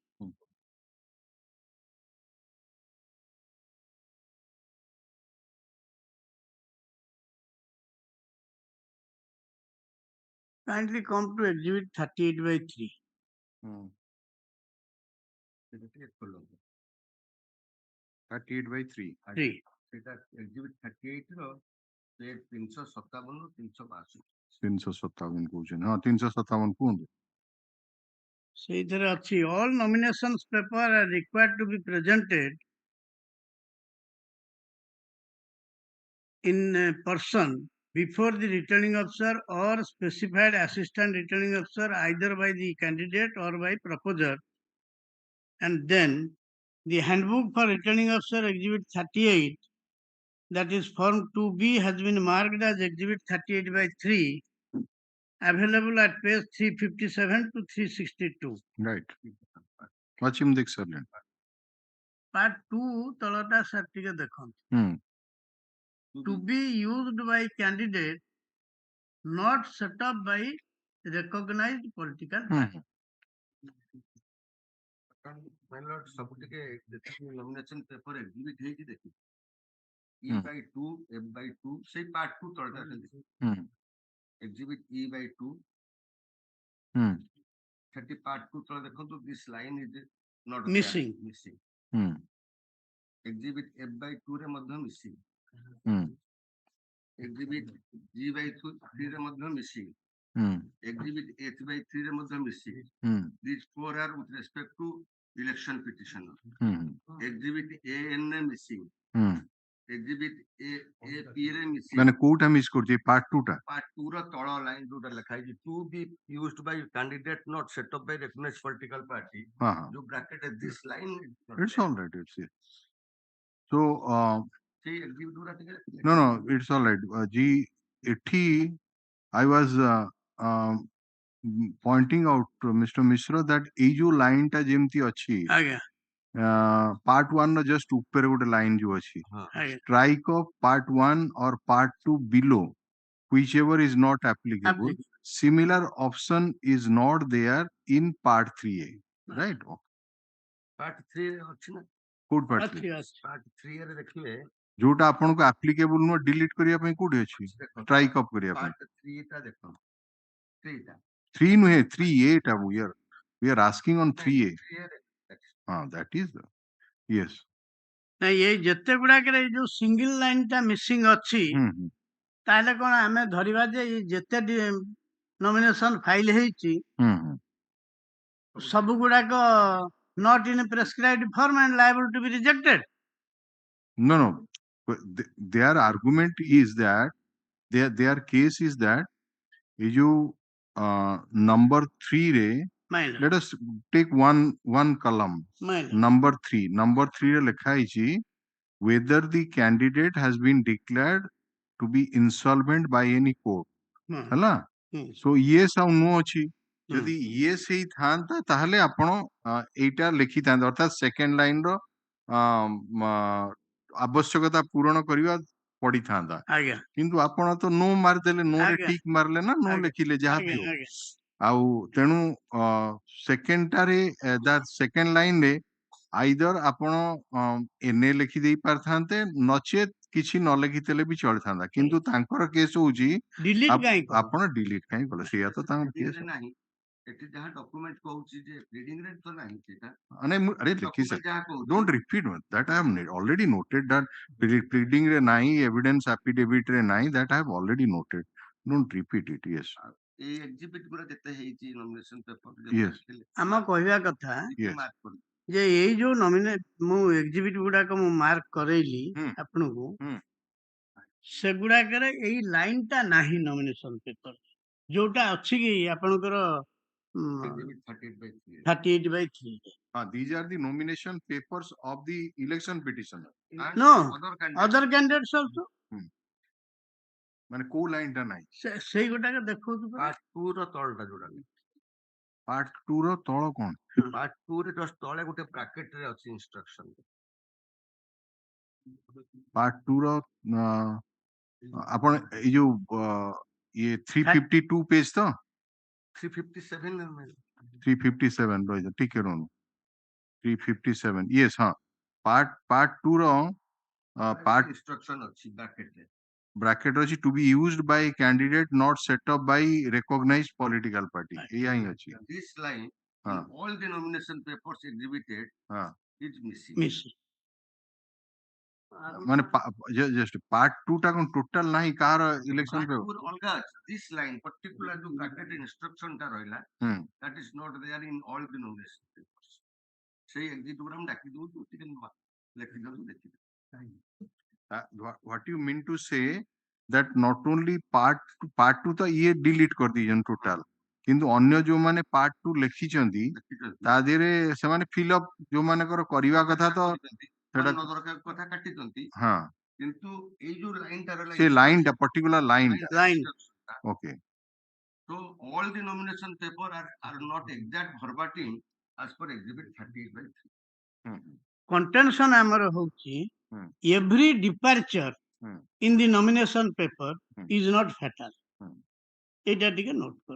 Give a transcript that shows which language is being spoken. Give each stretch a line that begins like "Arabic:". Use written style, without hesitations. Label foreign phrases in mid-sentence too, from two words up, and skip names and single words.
English: Kindly come to exhibit 38/3. 38/3. 3.
Odia: সেটা exhibit 38 ର page 357 ରୁ 362 357 କହୁଛନ୍ତି ହଁ 357 କୁହନ୍ତୁ। ସେଇଥିରେ ଅଛି
English: all nominations paper are required to be presented in person before the returning officer or specified assistant returning officer either by the candidate or by proposer, and then the handbook for returning officer exhibit 38, that is form 2B, has been marked as exhibit 38/3, available at page 357 to 362. Right.
Odia: ଅଛି ମୁଁ ଦେଖି ସାରିଲିଣି। Part 2 ତଳଟା ସାର୍ ଟିକେ ଦେଖନ୍ତୁ।
English: To be used by candidate not set up by recognized political party. My lord,
Odia: ସବୁ ଟିକେ ଯେତିକି
English: nomination paper exhibit
Odia: ହେଇଛି ଦେଖି E/2, F/2, ସେଇ part 2 ତଳଟା ଖାଲି exhibit E/2, ସେଠି part 2 ତଳେ ଦେଖନ୍ତୁ
English: this line is not Missing. missing. Exhibit F/2
Odia: ରେ ମଧ୍ୟ
English: missing. Exhibit G/3
Odia: ରେ ମଧ୍ୟ
English: missing. Exhibit H/3
Odia: ରେ ମଧ୍ୟ
English: missing. These 4 are with respect to election petitioner. Exhibit AN ରେ missing. Exhibit AP ରେ missing.
Odia: ମାନେ କୋଉଟା ମିସ୍ କରୁଛି part 2 ଟା? Part 2 ର ତଳ line ଯୋଉଟା ଲେଖା ହେଇଛି
English: to be used by candidate not set up by recognized political party.
Odia: ଯୋଉ bracket
English: this line It's all right. It's it. So
Odia: ସେଇ exhibit ଗୁରା ଟିକେ
English: no, it's all right. ଏଠି I was pointing out to Mr.
Odia: Mishra that ଏଇ ଯୋଉ line ଟା ଯେମିତି ଅଛି ଆଜ୍ଞା
English: part 1 ର just
Odia: ଉପରେ ଗୋଟେ line ଯୋଉ ଅଛି
English: strike of part 1 or part 2 below whichever is not applicable. Similar option is not there in part 3A, right?
Odia: part 3 ରେ ଅଛି ନା କୋଉଠି part 3? part 3 ରେ ଦେଖିବେ ଯୋଉଟା ଆପଣଙ୍କୁ applicable ନୁହଁ delete କରିବା ପାଇଁ କୋଉଠି ଅଛି
English: strike off
Odia: କରିବା ପାଇଁ? part 3 ଟା ଦେଖନ୍ତୁ 3 ଟା 3 ନୁହେଁ 3A ଟା
English: we are asking on 3A. That is the yes.
Odia: ନାଇଁ ଏଇ ଯେତେ ଗୁଡାକରେ ଏଇ ଯୋଉ ସିଙ୍ଗଲ ଲାଇନ ଟା ମିସିଂ ଅଛି ତାହେଲେ କଣ ଆମେ ଧରିବା ଯେ ଏଇ ଯେତେ ନମିନେସନ ଫାଇଲ ହେଇଛି ସବୁ ଗୁଡାକ
English: not in a prescribed form and liable to be rejected? No. Their argument is that their case is that you number 3 re let us take one column. Number 3 re
Odia: ଲେଖା ଅଛି
English: whether the candidate has been declared to be insolvent by any court. Hala? So yes or no achi.
Odia: ଯଦି yes ହେଇଥାନ୍ତା ତାହେଲେ ଆପଣ ଏଇଟା ଲେଖିଥାନ୍ତେ ଅର୍ଥାତ୍ ସେକେଣ୍ଡ ଲାଇନ ର ଆବଶ୍ୟକତା ପୂରଣ କରିବା ପଡିଥାନ୍ତା କିନ୍ତୁ ଆପଣ ତ ନୋ ମାରିଦେଲେ ନୋ ରେ ଠିକ ମାରିଲେ ନା ନୋ ଲେଖିଲେ ଯାହା ବି ହଉ ଆଉ ତେଣୁ ସେକେଣ୍ଡଟାରେ ସେକେଣ୍ଡ ଲାଇନ ରେ ଆଇଦର ଆପଣ ଏନେ ଲେଖିଦେଇ ପାରିଥାନ୍ତେ ନଚେତ୍ କିଛି ନ ଲେଖିଥିଲେ ବି ଚଳିଥାନ୍ତା କିନ୍ତୁ ତାଙ୍କର କେସ୍ ହଉଛି ଆପଣ ଡିଲିଟ କାହିଁ କଲେ ସେଇଆ ତ ତାଙ୍କର କେସ୍ ନାହିଁ ଏଠି ଯାହା ଡକ୍ୟୁମେଣ୍ଟ କହୁଛି ଯେ ପ୍ରିଡିଂ ରେ ତ ନାହିଁ ସେଟା ଆରେ ଲେଖି
English: don't repeat that I have already noted that pleading
Odia: ରେ ନାହିଁ
English: evidence affidavit
Odia: ରେ ନାହିଁ
English: that I have already noted. Don't repeat it. Yes.
Odia: ଏଇ ଏକ୍ଜିବିଟ୍ ଗୁରା ଯେତେ ହେଇଛି ନମିନେସନ ପେପର
English: Yes.
Odia: ଆମ କହିବା କଥା ଯେ ଏଇ ଯୋଉ ମୁଁ ଏକ୍ଜିବିଟ୍ ଗୁଡାକ ମୁଁ ମାର୍କ କରେଇଲି ଆପଣଙ୍କୁ ସେଗୁଡାକରେ ଏଇ ଲାଇନ ଟା ନାହିଁ ନମିନେସନ ପେପର ଯୋଉଟା ଅଛି କି ଆପଣଙ୍କର 38/3.
English: These are the nomination papers of the election petitioner. No, other candidates also.
Odia: ମାନେ କୋଉ ଲାଇନ ଟା ନାହିଁ ସେଇ ଗୋଟାକ ଦେଖଉଛୁ part 2 ର ତଳଟା ଯୋଉଟା part 2 ର ତଳ କଣ part 2 ରେ just ତଳେ ଗୋଟେ bracket ରେ ଅଛି instruction part 2 ର ଆପଣ ଏଇ ଯୋଉ ଇଏ 352 पेज ତ 357 357 ରହିଯାଅ ଟିକେ ରୁହନ୍ତୁ 357 yes ହଁ part 2 ର part instruction ଅଛି
English: bracket ଅଛି to be used by candidate not set up by recognized political party
Odia: ଏଇଆ ହିଁ ଅଛି
English: this line
Odia: ହଁ
English: in all the nomination papers exhibited
Odia: ହଁ
English: is missing
Odia: ମାନେ just part 2 ଟା କଣ ଟୋଟାଲ ନାହିଁ କାହାର ଇଲେକ୍ସନ ରେ ଅଲଗା ଅଛି
English: this line particular
Odia: जो bracket instruction ଟା ରହିଲା
English: that is not there in all the nomination papers
Odia: ସେଇ exhibit ଗୁରା ମୁଁ ଡାକି ଦଉଛୁ ଟିକେ ଲେଖି ଦିଅନ୍ତୁ ଦେଖିବେ
English: what you mean to say that not only part 2
Odia: ତ ଇଏ delete କରି ଦେଇଛନ୍ତି ଟୋଟାଲ କିନ୍ତୁ ଅନ୍ୟ ଯୋଉ ମାନେ part 2 ଲେଖିଛନ୍ତି ତା ଦେହରେ ସେମାନେ
English: fill up
Odia: ଯୋଉ ମାନଙ୍କର କରିବା କଥା ତ ସେଟା ଦରକାର କଥା କାଟିଛନ୍ତି ହଁ କିନ୍ତୁ ଏଇ ଯୋଉ ଲାଇନ ଟା ରହିଲା ସେ ଲାଇନ ଟା
English: particular line okay so all the nomination paper are not exact verbatim as per exhibit 38/3 contention
Odia: ଆମର ହଉଛି
English: every departure in the nomination paper is not fatal
Odia: ଏଇଟା ଟିକେ
English: note କର